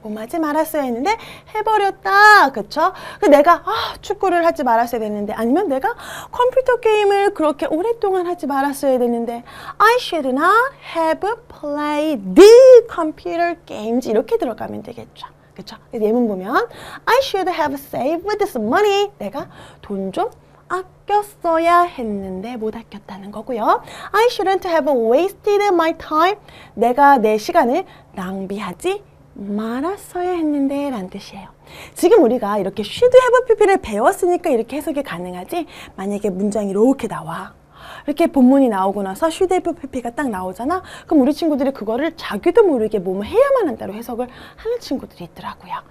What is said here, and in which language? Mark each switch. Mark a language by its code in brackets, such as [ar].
[ko] 뭐뭐 하지 말았어야 했는데 해버렸다. 그쵸? 내가 축구를 하지 말았어야 됐는데 아니면 내가 컴퓨터 게임을 그렇게 오랫동안 하지 말았어야 됐는데 [en] I should not have played the computer games [ko] 이렇게 들어가면 되겠죠. 그쵸? 예문 보면 [en] I should have saved some money. [ko] 내가 돈 좀 아꼈어야 했는데 못 아꼈다는 거고요. [en] I shouldn't have wasted my time. [ko] 내가 내 시간을 낭비하지 말았어야 했는데 라는 뜻이에요. 지금 우리가 이렇게 should have pp를 배웠으니까 이렇게 해석이 가능하지, 만약에 문장이 이렇게 나와. 이렇게 본문이 나오고 나서 should have pp가 딱 나오잖아. 그럼 우리 친구들이 그거를 자기도 모르게 뭐뭐 해야만 한다로 해석을 하는 친구들이 있더라고요.